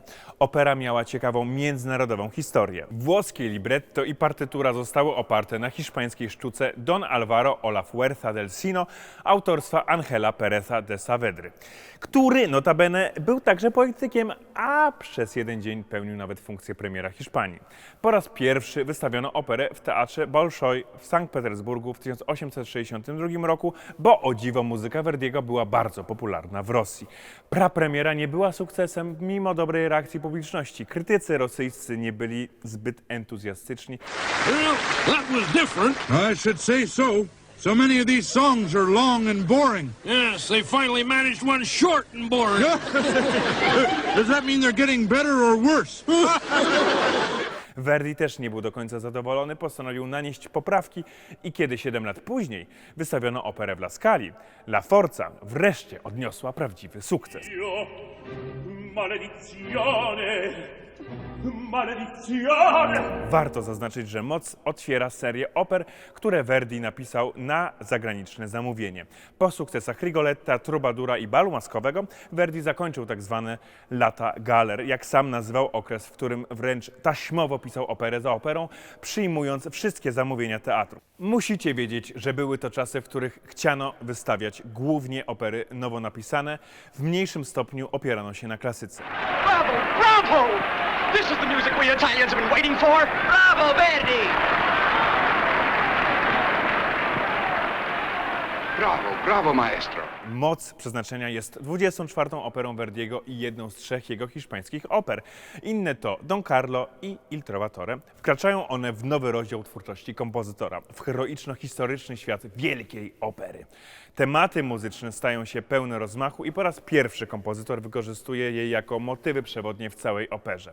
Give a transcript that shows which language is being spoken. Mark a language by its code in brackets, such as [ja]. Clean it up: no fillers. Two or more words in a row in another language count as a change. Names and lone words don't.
[pl] Opera miała ciekawą międzynarodową historię. Włoskie libretto i partytura zostały oparte na hiszpańskiej sztuce Don Álvaro o la Fuerza del Sino autorstwa Ángela Péreza de Saavedry, który notabene był także politykiem, a przez jeden dzień pełnił nawet funkcję premiera Hiszpanii. Po raz pierwszy wystawiono operę w Teatrze Bolszoi w Sankt Petersburgu w 1862 roku, bo o dziwo muzyka Verdiego była bardzo popularna w Rosji. Prapremiera nie była sukcesem mimo dobrej reakcji publiczności. Krytycy rosyjscy nie byli zbyt entuzjastyczni. [en] Well, that was different. I should say so. So many of these songs are long and boring. Yes, they finally managed one short and boring. Does that mean they're getting better or worse? [pl] Verdi też nie był do końca zadowolony, postanowił nanieść poprawki i kiedy 7 lat później wystawiono operę w La Scali, La Forza wreszcie odniosła prawdziwy sukces. [it] Io, maledizione, maledizione. [pl] Warto zaznaczyć, że Moc otwiera serię oper, które Verdi napisał na zagraniczne zamówienie. Po sukcesach Rigoletta, Trubadura i Balu Maskowego Verdi zakończył tak zwane lata galer, jak sam nazywał okres, w którym wręcz taśmowo pisał operę za operą, przyjmując wszystkie zamówienia teatru. Musicie wiedzieć, że były to czasy, w których chciano wystawiać głównie opery nowo napisane, w mniejszym stopniu opierano się na klasyce. [it] Bravo! Bravo! [en] This is the music we Italians have been waiting for! [it] Bravo, Verdi! Bravo, bravo maestro. [pl] Moc przeznaczenia jest 24. operą Verdiego i jedną z 3 jego hiszpańskich oper. Inne to Don Carlo i Il Trovatore. Wkraczają one w nowy rozdział twórczości kompozytora, w heroiczno-historyczny świat wielkiej opery. Tematy muzyczne stają się pełne rozmachu i po raz pierwszy kompozytor wykorzystuje je jako motywy przewodnie w całej operze.